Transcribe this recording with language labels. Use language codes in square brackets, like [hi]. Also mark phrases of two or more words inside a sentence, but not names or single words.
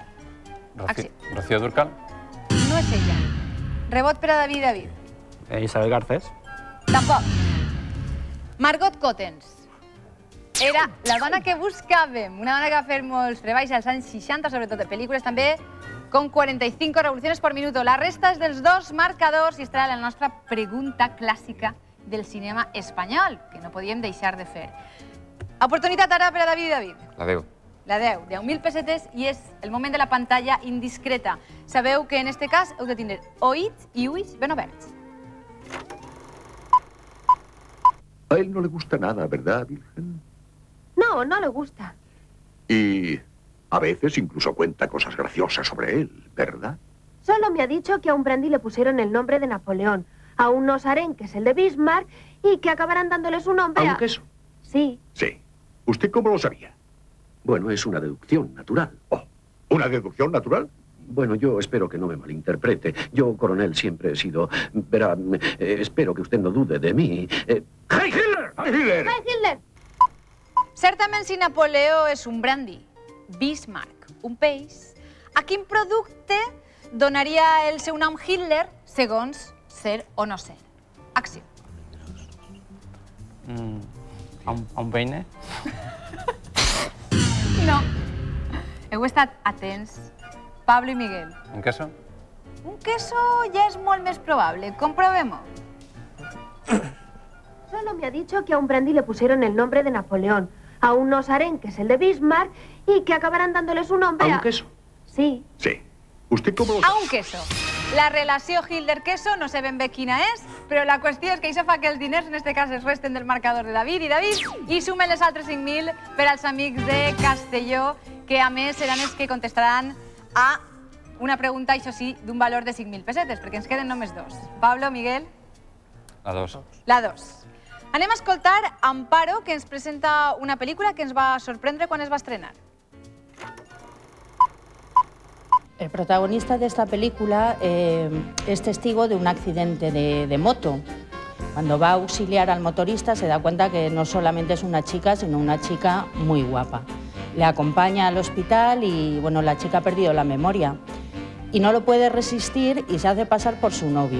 [ca] Rocío Dúrcal. No és ella. Rebot per a David. Isabel Garcés. Tampoc. Margot Cottens. Era la dona que buscàvem, una dona que va fer molts treballs als anys 60, sobretot de pel·lícules, també [es] con 45 revoluciones por minuto. [ca] La resta és dels dos marcadors i estarà la nostra pregunta clàssica del cinema espanyol, que no podíem deixar de fer. Oportunitat ara per a David. La 10. La 10, 10.000 pessetes, i és el moment de la pantalla indiscreta. Sabeu que en este cas heu de tindre oïts i ulls ben oberts. [es] A él no le gusta nada, ¿verdad, Virgen? No, no le gusta. Y a veces incluso cuenta cosas graciosas sobre él, ¿verdad? Solo me ha dicho que a un brandy le pusieron el nombre de Napoleón, a unos arenques el de Bismarck, y que acabarán dándole su nombre ¿A un queso? Sí. Sí. ¿Usted cómo lo sabía? Bueno, es una deducción natural. Oh, ¿una deducción natural? Bueno, yo espero que no me malinterprete. Yo, coronel, siempre he sido... Verá, espero que usted no dude de mí. [de] ¡Heil Hitler! ¡Heil Hitler! ¡Heil Hitler! [ca] Certament, si Napoleó és un brandy, Bismarck un peix, a quin producte donaria el seu nom Hitler segons ser o no ser? Acció. [es] A un peine? [ca] No. Heu estat atents. Pablo i Miguel. [es] Un queso? Un queso [ca] ja és molt més probable. Comprovem-ho. [es] Solo me ha dicho que a un brandy le pusieron el nombre de Napoleón, a unos arenques el de Bismarck y que acabarán dándole su nombre ¿A un queso? Sí. Sí. ¿Usted cómo lo A un queso. [ca] La relació Hitler-queso no sé ben bé quina és, però la qüestió és que això fa que els diners, en aquest cas, es resten del marcador de David i sumen les altres 5.000 per als amics de Castelló, que a més seran els que contestaran a una pregunta, això sí, d'un valor de 5.000 pessetes, perquè ens queden només dos. Pablo, Miguel? La 2. La 2. Anem a escoltar Amparo, que ens presenta una pel·lícula que ens va sorprendre quan es va estrenar. [es] El protagonista de esta película es testigo de un accidente de moto. Cuando va a auxiliar al motorista se da cuenta que no solamente es una chica, sino una chica muy guapa. Le acompaña al hospital y bueno, la chica ha perdido la memoria y no lo puede resistir y se hace pasar por su novio.